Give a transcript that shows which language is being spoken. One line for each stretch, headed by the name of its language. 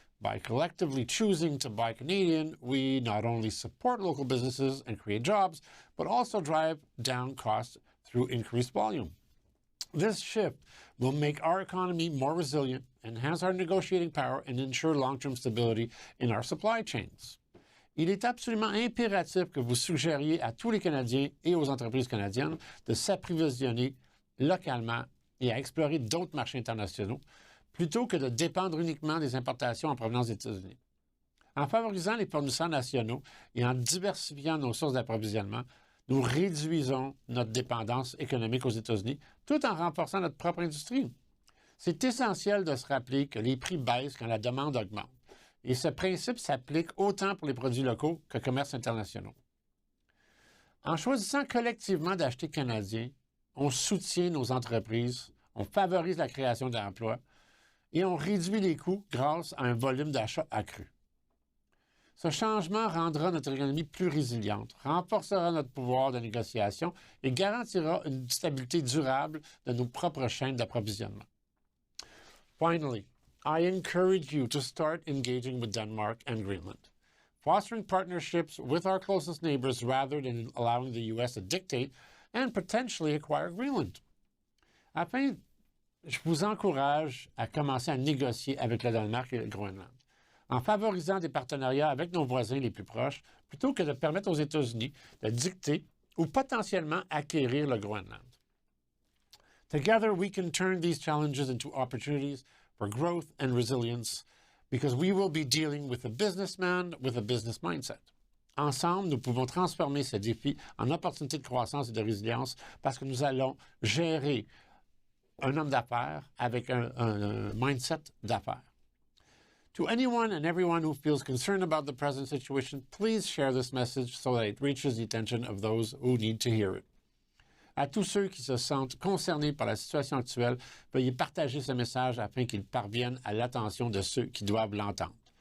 English: By collectively choosing to buy Canadian, we not only support local businesses and create jobs, but also drive down costs through increased volume. This shift will make our economy more resilient, enhance our negotiating power, and ensure long-term stability in our supply chains.
French: Il est absolument impératif que vous suggériez à tous les Canadiens et aux entreprises canadiennes de s'approvisionner localement et à explorer d'autres marchés internationaux, plutôt que de dépendre uniquement des importations en provenance des États-Unis. En favorisant les fournisseurs nationaux et en diversifiant nos sources d'approvisionnement, nous réduisons notre dépendance économique aux États-Unis tout en renforçant notre propre industrie. C'est essentiel de se rappeler que les prix baissent quand la demande augmente. Et ce principe s'applique autant pour les produits locaux que commerces internationaux. En choisissant collectivement d'acheter canadien, on soutient nos entreprises, on favorise la création d'emplois et on réduit les coûts grâce à un volume d'achat accru. Ce changement rendra notre économie plus résiliente, renforcera notre pouvoir de négociation et garantira une stabilité durable de nos propres chaînes d'approvisionnement.
English: Finally, I encourage you to start engaging with Denmark and Greenland, fostering partnerships with our closest neighbors rather than allowing the U.S. to dictate and potentially acquire Greenland.
French: Enfin, je vous encourage à commencer à négocier avec le Danemark et le Groenland, en favorisant des partenariats avec nos voisins les plus proches, plutôt que de permettre aux États-Unis de dicter ou potentiellement acquérir le Groenland.
English: Together, we can turn these challenges into opportunities for growth and resilience because we will be dealing with a businessman with a business mindset.
French: Ensemble, nous pouvons transformer ces défis en opportunités de croissance et de résilience parce que nous allons gérer un homme d'affaires avec un mindset d'affaires.
English: To anyone and everyone who feels concerned about the present situation, please share this message so that it reaches the attention of those who need to hear it.
French: À tous ceux qui se sentent concernés par la situation actuelle, veuillez partager ce message afin qu'il parvienne à l'attention de ceux qui doivent l'entendre.